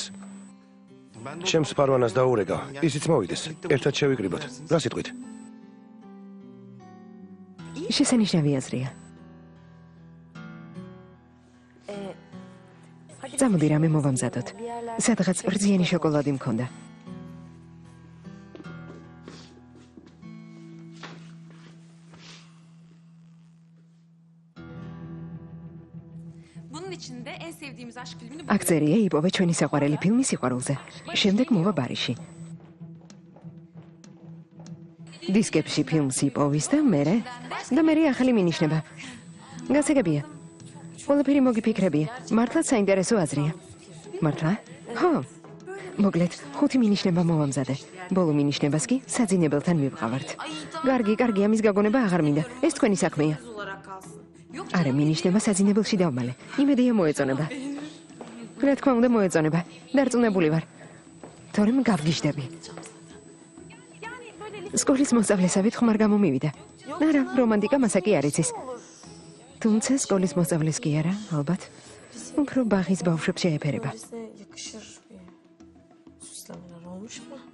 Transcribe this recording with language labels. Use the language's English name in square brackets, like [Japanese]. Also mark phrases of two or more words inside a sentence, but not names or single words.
[Georgian] ჩემს ფარვანას დაურეკა, ისიც მოვიდეს. ერთად შევიკრიბოთ. რა სიტყვით? შესანიშნავი აზრია. წამოდი რამე მოვამზადოთ. სადღაც რძიანი შოკოლადი მქონდა. [Turkish] bunun içinde en sevdiğimiz aşk filmini [Georgian] აქ წერია იპოვე ჩვენი საყვარელი ფილმი სიყვარულზე. შემდეგ მოვა ბარიში. დისკებში ფილმს იპოვის და მე ახალი მინიშნება. გასაგებია. ყველაფერი მოგიფიქრებია. მართლაც საინტერესო აზრია. მართლა? ხო. მოკლედ, 5 მინიშნება მოვამზადე. ბოლო მინიშნებას კი საძინებელთან მივყავართ. კარგი, ამის გაგონება აღარ მინდა. ეს თქვენი საქმეა. [Turkish] olarak kalsın. Yok [Georgian] არა, მინიშნება საძინებელში დავმალე. იმედია მოეწონება. რა თქმა უნდა მოეწონება. დარწმუნებული ვარ. თორემ გავგიჟდები. სკოლის მოსწავლესავით ხმარ გამომივიდა. არა, რომანტიკა მასა კი არ იცის. თუმცა სკოლის მოსწავლეს კი არა, ალბათ. უფრო ბაღის ბავშვებს შეეფერება. [Turkish] Bize yakışır bir süslemeler olmuş mu?